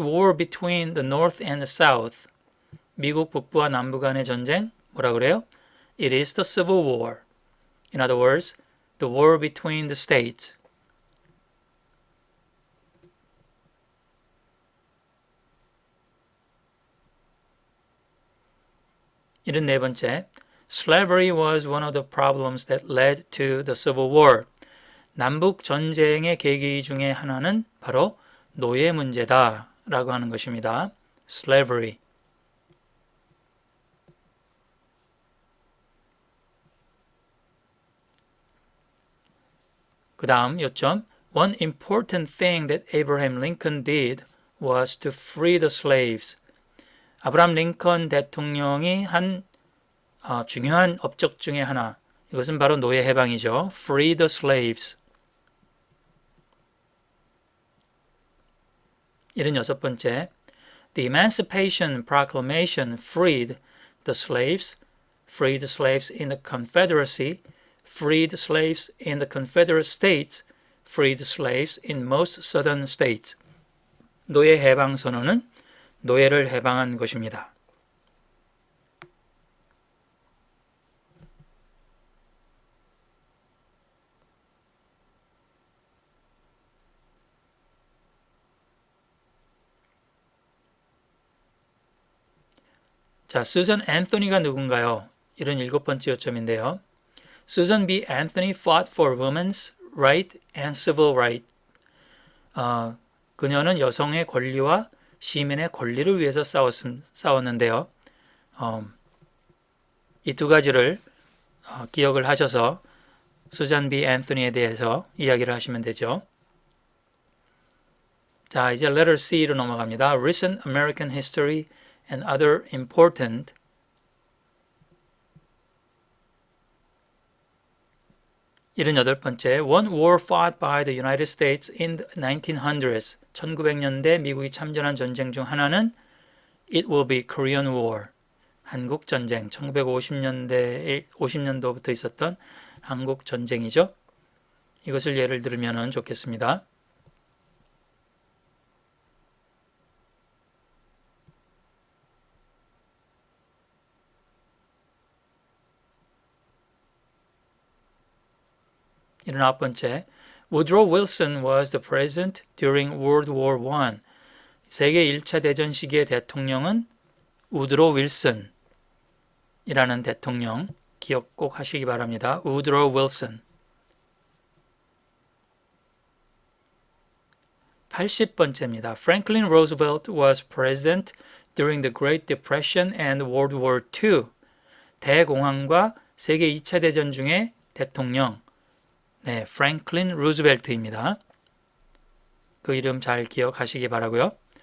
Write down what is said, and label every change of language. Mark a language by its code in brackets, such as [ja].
[en] war between the North and the South. [ko] 미국 북부와 남부 간의 전쟁, 뭐라 그래요? [en] It is the Civil War. In other words, the war between the states. [ko] 이런 네 번째, [en] Slavery was one of the problems that led to the Civil War. [ko] 남북 전쟁의 계기 중에 하나는 바로 노예 문제다 라고 하는 것입니다. [en] Slavery. [ko] 그 다음 요점, [en] One important thing that Abraham Lincoln did was to free the slaves. [ko] 아브라함 링컨 대통령이 한 중요한 업적 중에 하나, 이것은 바로 노예 해방이죠. [en] Free the slaves. 76번째, The Emancipation Proclamation freed the slaves in the Confederacy, freed slaves in the Confederate States, freed slaves in most southern states. [ko] 노예 해방 선언은 노예를 해방한 것입니다. 자, 수전 앤서니가 누군가요? 이런 7번째 요점인데요. [en] Susan B. Anthony fought for women's right and civil right. [ko] 그녀는 여성의 권리와 시민의 권리를 위해서 싸웠는데요. 이 두 가지를 기억을 하셔서 수잔 B. 앤서니에 대해서 이야기를 하시면 되죠. 자, 이제 letter C로 넘어갑니다. [en] Recent American history and other important [ko] 78번째, [en] One war fought by the United States in the 1900s. [ko] 1900년대 미국이 참전한 전쟁 중 하나는 [en] It will be Korean War. [ko] 한국 전쟁. 50년도부터 있었던 한국 전쟁이죠. 이것을 예를 들면 좋겠습니다. 이런 9번째, [en] Woodrow Wilson was the president during World War I. [ko] 세계 1차 대전 시기의 대통령은 우드로 윌슨이라는 대통령 기억 꼭 하시기 바랍니다. 우드로 윌슨. 80번째입니다. [en] Franklin Roosevelt was president during the Great Depression and World War II. [ko] 대공황과 세계 2차 대전 중에 대통령 네, 프랭클린 루즈벨트입니다. 그 이름 잘 기억하시기 바라고요.